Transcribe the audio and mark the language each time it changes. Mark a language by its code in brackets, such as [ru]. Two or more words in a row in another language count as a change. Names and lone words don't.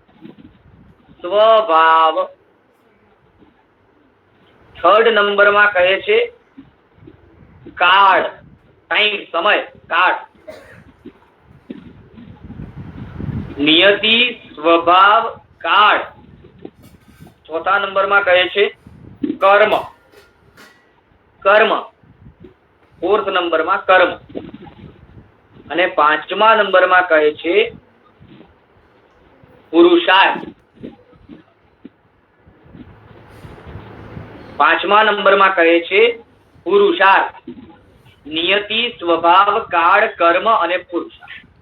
[gu] થર્ડ નંબરમાં કહે છે કાળ, ટાઈમ, સમય, કાળ. નિયતિ, સ્વભાવ, કાળ. ચોથા નંબરમાં કહે છે કર્મ. [hi] फोर्थ नंबर में कर्म [gu] અને પાંચમા નંબર માં કહે છે પુરુષાર્થ। પાંચમા નંબર માં કહે છે પુરુષાર્થ, નિયતિ, સ્વભાવ, કાળ, કર્મ અને પુરુષાર્થ।